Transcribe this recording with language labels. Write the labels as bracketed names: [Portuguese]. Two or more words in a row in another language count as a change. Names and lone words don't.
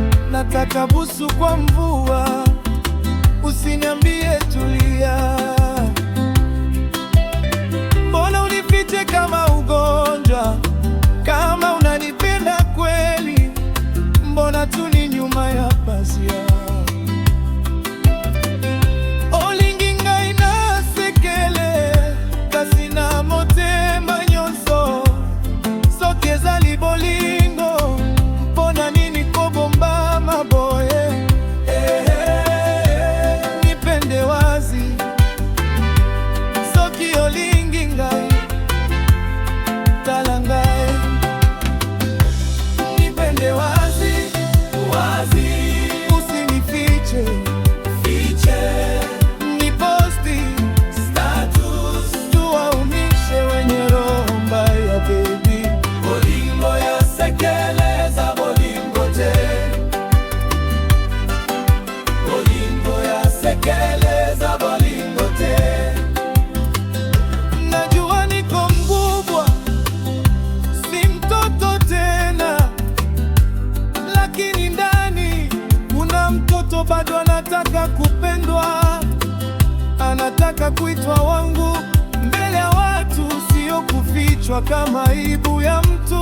[Swahili] Nataka busu kwa mvua, usiniambie tulia. Mbona unifiche kama ugonjwa? Kama unanipenda kweli, mbona tuli nyuma ya pazia? [Lingala] Olingi ngai na sekele, kasi na motema nyonso. Soki ezali bolingo, mpona nini kobomba maboye? [Swahili] Nipende wazi. [Lingala] Soki olingi ngai, tala ngai. [Swahili] Nipende wazi, wazi. Usinifiche, fiche. Niposti status. tuwaumishe wenye roho mbaya, baby. [Lingala] Bolingo ya sekeleza, bolingo te. Bolingo ya sekeleza, bolingo te. [Swahili] Najua niko mkubwa, si mtoto tena, lakini ndani kuna mtoto bado anataka kupendwa, anataka kuitwa wangu mbele ya watu, sio kufichwa kama aibu ya mtu.